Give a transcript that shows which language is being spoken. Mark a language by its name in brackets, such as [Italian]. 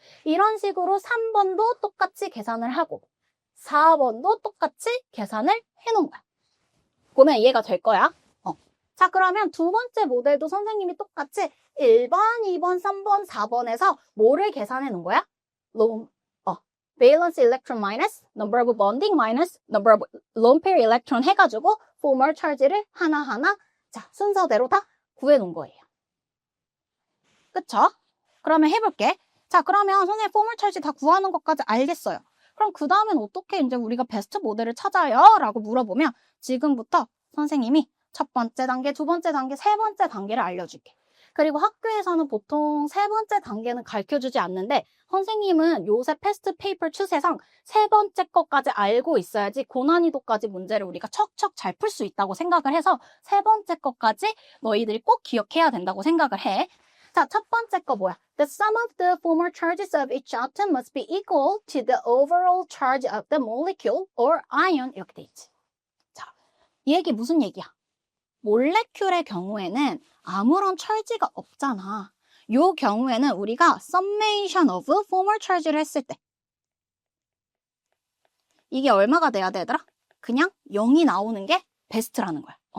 [Korean] 이런 식으로 3번도 똑같이 계산을 하고 4번도 똑같이 계산을 해놓은 거야. 보면 이해가 될 거야. 자, 그러면 두 번째 모델도 선생님이 똑같이 1번, 2번, 3번, 4번에서 뭐를 계산해 놓은 거야? [English] valence electron minus number of bonding minus number of lone pair electron [Korean] 해가지고 formal charge를 하나하나 자 순서대로 다 구해놓은 거예요. 그쵸? 그러면 해볼게. 자, 그러면 선생님 formal charge 다 구하는 것까지 알겠어요. 그럼 그 다음엔 어떻게 이제 우리가 베스트 모델을 찾아요? 라고 물어보면 지금부터 선생님이 첫 번째 단계, 두 번째 단계, 세 번째 단계를 알려줄게. 그리고 학교에서는 보통 세 번째 단계는 가르쳐주지 않는데 선생님은 요새 패스트 페이퍼 추세상 세 번째 것까지 알고 있어야지 고난이도까지 문제를 우리가 척척 잘 풀 수 있다고 생각을 해서 세 번째 것까지 너희들이 꼭 기억해야 된다고 생각을 해. 자, 첫 번째 거 뭐야? [English] The sum of the formal charges of each atom must be equal to the overall charge of the molecule or ion [Korean] 이렇게 돼 있지. 자, 이 얘기 무슨 얘기야? 몰레큘의 경우에는 아무런 철지가 없잖아. 요 경우에는 우리가 [English] summation of formal charge [Korean] 를 했을 때 이게 얼마가 돼야 되더라? 그냥 0이 나오는 게 베스트라는 거야.